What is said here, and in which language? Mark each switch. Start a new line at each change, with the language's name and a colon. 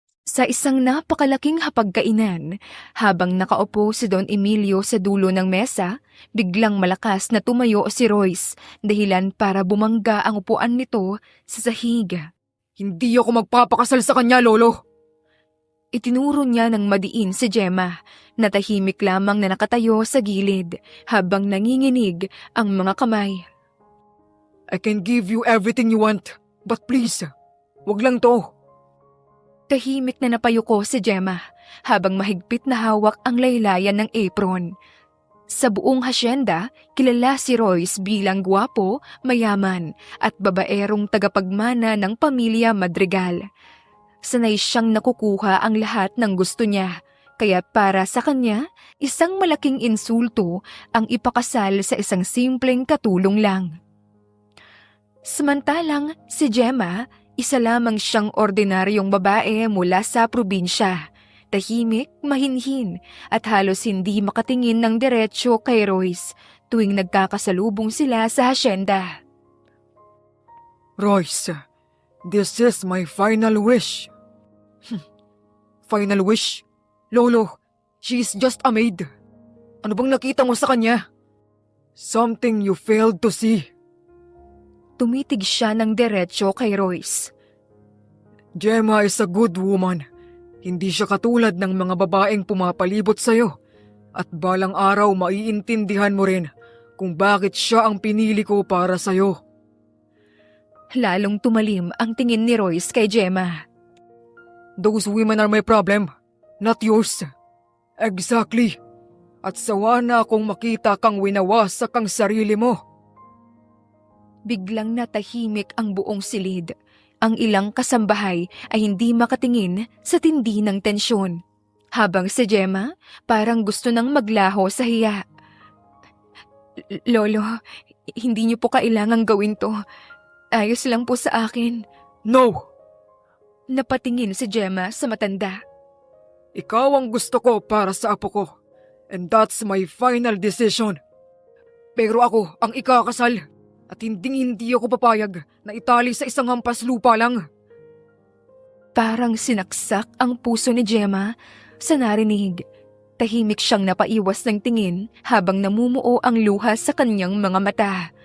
Filipino: Sa isang napakalaking hapagkainan, habang nakaupo si Don Emilio sa dulo ng mesa, biglang malakas na tumayo si Royce, dahilan para bumangga ang upuan nito sa sahig. Hindi ako magpapakasal sa kanya, Lolo. Itinuro niya ng madiin si Gemma, na tahimik lamang na nakatayo sa gilid habang nanginginig ang mga kamay.
English: I can give you everything you want, but please,
Filipino: wag lang to. Tahimik na napayuko si Gemma habang mahigpit na hawak ang laylayan ng apron. Sa buong hasyenda, kilala si Royce bilang gwapo, mayaman at babaerong tagapagmana ng pamilya Madrigal. Sanay siyang nakukuha ang lahat ng gusto niya, kaya para sa kanya, isang malaking insulto ang ipakasal sa isang simpleng katulong lang. Samantalang si Gemma, isa lamang siyang ordinaryong babae mula sa probinsya. Tahimik, mahinhin at halos hindi makatingin ng diretsyo kay Royce tuwing nagkakasalubong sila sa hasyenda.
English: Royce, this is my final wish. Final wish?
Filipino: Lolo,
English: she is just a maid.
Filipino: Ano bang nakita mo sa kanya?
English: Something you failed to see.
Filipino: Tumitig siya ng diretsyo kay Royce.
English: Gemma is a good woman.
Filipino: Hindi siya katulad ng mga babaeng pumapalibot sa'yo. At balang araw maiintindihan mo rin kung bakit siya ang pinili ko para sa'yo. Lalong tumalim ang tingin ni Royce kay Gemma.
English: Those women are my problem, not yours. Exactly.
Filipino: At sawa na akong makita kang winawasak ang sarili mo. Biglang natahimik ang buong silid. Ang ilang kasambahay ay hindi makatingin sa tindi ng tensyon. Habang si Gemma parang gusto nang maglaho sa hiya. Lolo, hindi niyo po kailangang gawin to. Ayos lang po sa akin.
English: No!
Filipino: Napatingin si Gemma sa matanda. Ikaw ang gusto ko para sa apo ko.
English: And that's my final decision.
Filipino: Pero ako ang ikakasal. At hindi ako papayag na itali sa isang hampas lupa lang. Parang sinaksak ang puso ni Gemma sa narinig. Tahimik siyang napaiwas ng tingin habang namumuo ang luha sa kanyang mga mata.